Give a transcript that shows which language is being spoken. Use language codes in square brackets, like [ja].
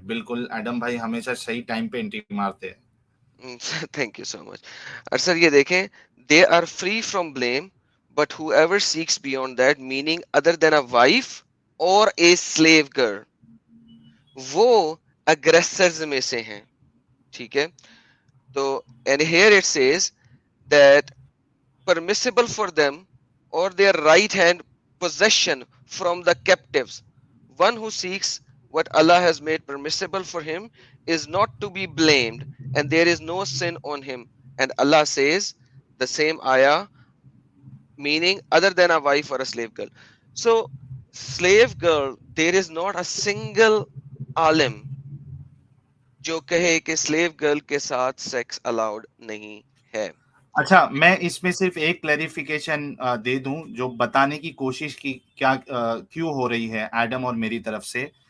[hi] बिल्कुल, एडम भाई हमेशा सही टाइम पे एंट्री मारते हैं। [en] Thank you so much. और sir ये देखें, they are free from blame but whoever seeks beyond that, meaning other than a wife or a slave girl, [hi] वो aggressors में से हैं। ठीक है, तो [en] and here it says that permissible for them or their right hand possession from the captives, one who seeks what Allah has made permissible for him is not to be blamed, and there is no sin on him. And Allah says the same ayah, meaning other than a wife or a slave girl. So slave girl, there is not a single alim [hi] जो कहे कि slave girl के साथ sex allowed नहीं है। अच्छा, मैं इसमें सिर्फ एक क्लैरिफिकेशन दे दूं जो बताने की कोशिश की क्या क्यों हो रही है एडम और मेरी तरफ से।